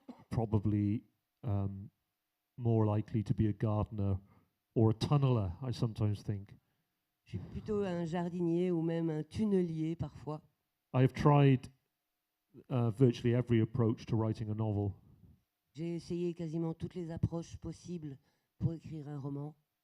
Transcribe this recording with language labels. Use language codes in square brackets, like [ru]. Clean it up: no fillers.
[en] Probably more likely to be a gardener or a tunneler, I sometimes think. [fr] Je suis plutôt un jardinier ou même un tunnelier parfois. [en] I have tried virtually every approach to writing a novel. [fr] J'ai essayé quasiment toutes les approches possibles pour écrire un roman.